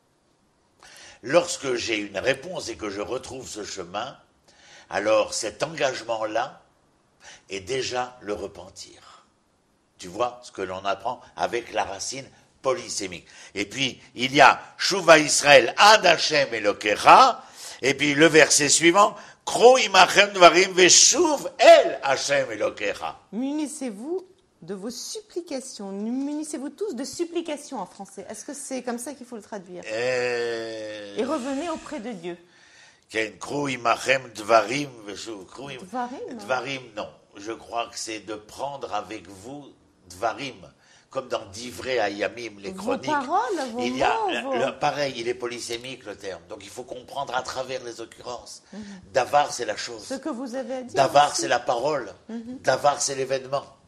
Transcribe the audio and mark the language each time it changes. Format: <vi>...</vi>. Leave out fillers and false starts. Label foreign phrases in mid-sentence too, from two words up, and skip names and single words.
<fr>Lorsque j'ai une réponse et que je retrouve ce chemin, alors cet engagement-là est déjà le repentir. Tu vois ce que l'on apprend avec la racine polysémique.</fr> <he>Et puis, il y a שובה ישראל עד ה' אלוקיך,</he> <fr>et puis le verset suivant,</fr> <he>קחו עמכם דברים ושובו אל ה' אלוקיך.</he> <fr>Munissez-vous de vos supplications. Munissez-vous tous de supplications en français. Est-ce que c'est comme ça qu'il faut le traduire? Et revenez auprès de Dieu.</fr> <he>קחו עמכם דברים ושובו. Dvarim,</he> <fr>non. Je crois que c'est de prendre avec vous dvarim. Comme dans Divrei Hayamim, les chroniques. Vos paroles, vos mots, pareil, il est polysémique le terme. Donc il faut comprendre à travers les occurrences. Davar, c'est la chose. Ce que vous avez à dire. Davar, c'est la parole. Davar, c'est l'événement.</fr>